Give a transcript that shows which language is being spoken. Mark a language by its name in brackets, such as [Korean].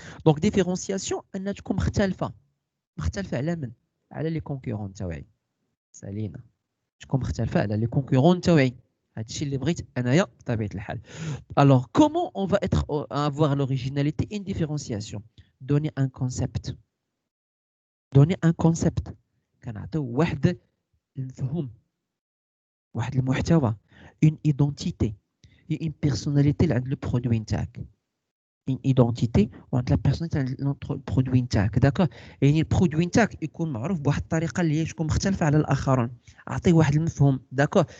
[Arabic] دونك ديفيرونسياسيون انها تكون مختلفه على من؟ على لي كونكورون تاوعي. سالينا تكون مختلفه على لي كونكورون تاوعي. هادشي اللي بغيت انايا بطبيعه الحال. [French] Alors comment on va avoir l'originalité et une différenciation? Donner un concept. [Arabic] كنعطيو واحد المفهوم، واحد المحتوى، [French] une identité et une personnalité [Arabic] عند لو برودوي نتاعك. [French] une identité [Arabic] وعند لا بيرسوناليتي عند البرودوي نتاعك. داكور. يعني البرودوي نتاعك يكون معروف بواحد الطريقه اللي هي تكون مختلفه على الاخرين. اعطيه واحد المفهوم. داكور.